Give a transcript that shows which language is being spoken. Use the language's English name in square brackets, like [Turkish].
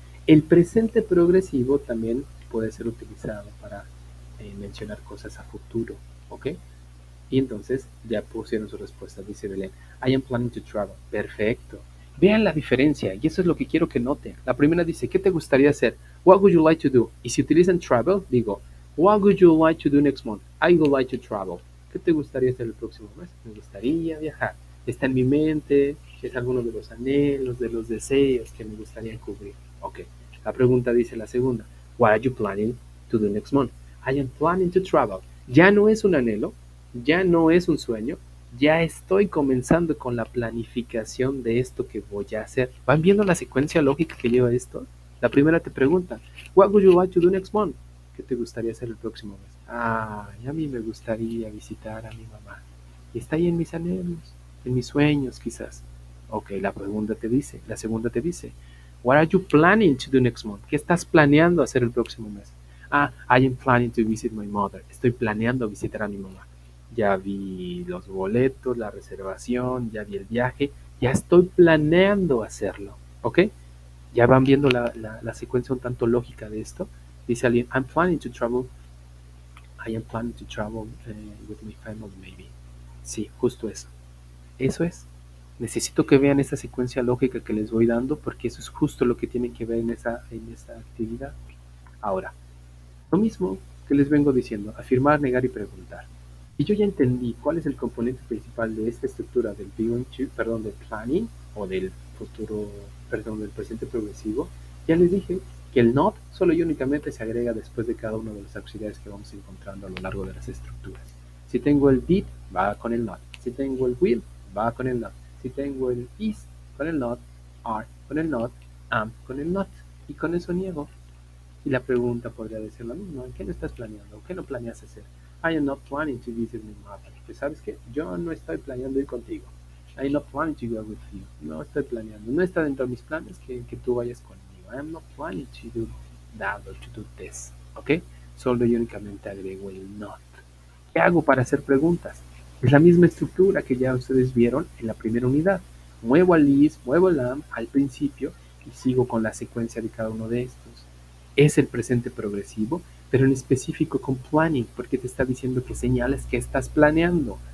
[Spanish] El presente progresivo también puede ser utilizado para mencionar cosas a futuro, ¿ok? Y entonces ya pusieron su respuesta, dice Belén. [English] I am planning to travel. [Spanish] Perfecto. Vean la diferencia y eso es lo que quiero que noten. La primera dice, ¿qué te gustaría hacer? [English] What would you like to do? [Spanish] Y si utilizan travel, digo, [English] what would you like to do next month? I would like to travel. [Spanish] ¿Qué te gustaría hacer el próximo mes? Me gustaría viajar. Está en mi mente, es alguno de los anhelos, de los deseos que me gustaría cubrir. Ok. La pregunta dice la segunda, [English] what are you planning to do next month? I am planning to travel. [Spanish] Ya no es un anhelo, ya no es un sueño, ya estoy comenzando con la planificación de esto que voy a hacer. ¿Van viendo la secuencia lógica que lleva esto? La primera te pregunta, [English] what would you like to do next month? [Spanish] ¿Qué te gustaría hacer el próximo mes? Ah, a mí me gustaría visitar a mi mamá. Y está ahí en mis anhelos, en mis sueños quizás. Ok, la segunda te dice, [English] what are you planning to do next month? [Spanish] ¿Qué estás planeando hacer el próximo mes? [English] Ah, I am planning to visit my mother. [Spanish] Estoy planeando visitar a mi mamá. Ya vi los boletos, la reservación, ya vi el viaje, ya estoy planeando hacerlo. ¿Ok? Ya van viendo la secuencia un tanto lógica de esto. Dice alguien, [English] I'm planning to travel. I am planning to travel with my family maybe. [Spanish] Sí, justo eso. Eso es. Necesito que vean esa secuencia lógica que les voy dando porque eso es justo lo que tienen que ver en esa actividad. Ahora, lo mismo que les vengo diciendo, afirmar, negar y preguntar. Y yo ya entendí cuál es el componente principal de esta estructura del del planning o del futuro, perdón, del presente progresivo. Ya les dije que el not solo y únicamente se agrega después de cada uno de los auxiliares que vamos encontrando a lo largo de las estructuras. Si tengo el did, va con el not. Si tengo el will, va con el not. Si tengo el is, con el not. Are, con el not. Am, con el not. Y con eso niego. Y la pregunta podría decir la misma, ¿qué no estás planeando? ¿Qué no planeas hacer? [English] I am not planning to visit my mother. [Spanish] Pues sabes qué, yo no estoy planeando ir contigo. [English] I am not planning to go with you. [Spanish] No estoy planeando. No está dentro de mis planes que tú vayas conmigo. [English] I am not planning to do that or to do this. ¿Ok? [Spanish] Solo y únicamente agrego el not. ¿Qué hago para hacer preguntas? Es la misma estructura que ya ustedes vieron en la primera unidad. Muevo al is, muevo el am al principio y sigo con la secuencia de cada uno de estos. Es el presente progresivo, pero en específico con planning, porque te está diciendo que señales que estás planeando.